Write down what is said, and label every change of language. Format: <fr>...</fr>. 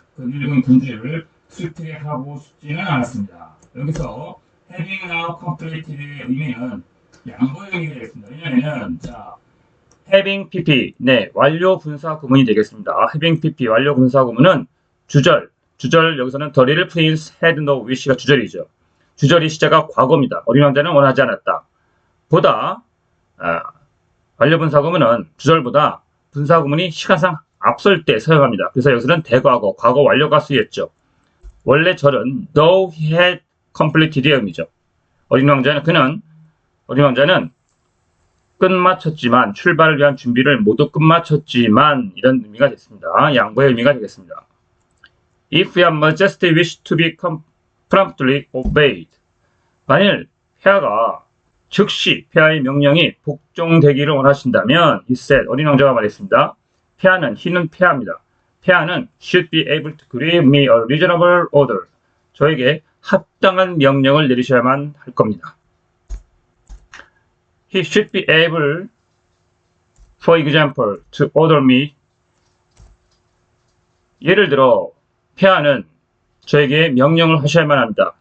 <ko>그 늙은 군주를 슬프게 하고 싶지는 않았습니다. 여기서</ko> <en>having now completed</en> <ko>의 의미는 양보의 의미가 되겠습니다. 왜냐하면 자, having pp, 네, 완료 분사 구문이 되겠습니다. having pp, 완료 분사 구문은 주절 여기서는</ko> <en>the little prince had no wish</en> <ko>가 주절이죠. 주절이 시제가 과거입니다. 어린 왕자는 원하지 않았다. 완료 분사 구문은 주절보다 분사 구문이 시간상 앞설 때 사용합니다. 그래서 여기서는 대과거, 과거 완료가 쓰였죠. 원래 절은</ko> <en>though he had completed</en> <ko>의 의미죠. 어린 왕자는 끝마쳤지만, 출발을 위한 준비를 모두 끝마쳤지만, 이런 의미가 됐습니다. 양보의 의미가 되겠습니다.</ko> <en>If your majesty wish to be promptly obeyed.</en> <ko>만일 폐하가 즉시 폐하의 명령이 복종되기를 원하신다면,</ko> <en>he said,</en> <ko>어린 왕자가 말했습니다. he는 폐하입니다. 폐하는</ko> <en>should be able to give me a reasonable order.</en> <ko>저에게 합당한 명령을 내리셔야만 할 겁니다.</ko> <en>He should be able, for example, to order me.</en> <ko>예를 들어 폐하는 저에게 명령을 하셔야만 합니다.</ko>